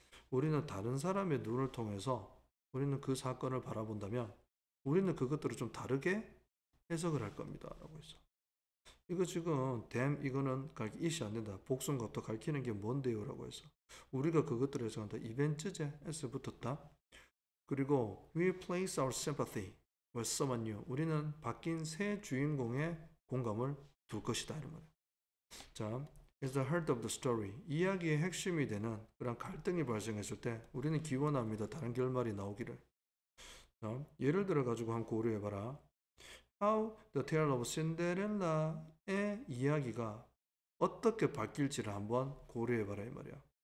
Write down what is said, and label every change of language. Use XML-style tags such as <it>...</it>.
<ko>우리는 다른 사람의 눈을 통해서 우리는 그 사건을 바라본다면 우리는 그것들을 좀 다르게 해석을 할 겁니다. 라고 했어. 이거 지금 이거는 it이 안 된다. 복순과부터 가리키는 게 뭔데요? 라고 했어. 우리가 그것들을 해석한다. 이벤트제 S 붙었다. 그리고</ko> <en>we place our sympathy with someone new.</en> <ko>우리는 바뀐 새 주인공의 공감을 둘 것이다. 이런 말이야.</ko> <en>자, is the heart of the story.</en> <ko>이야기의 핵심이 되는 그런 갈등이 발생했을 때 우리는 기원합니다. 다른 결말이 나오기를. 자, 예를 들어 가지고 한번 고려해봐라. How the tale of Cinderella의 이야기가 어떻게 바뀔지를 한번 고려해봐라 이 말이야.</ko>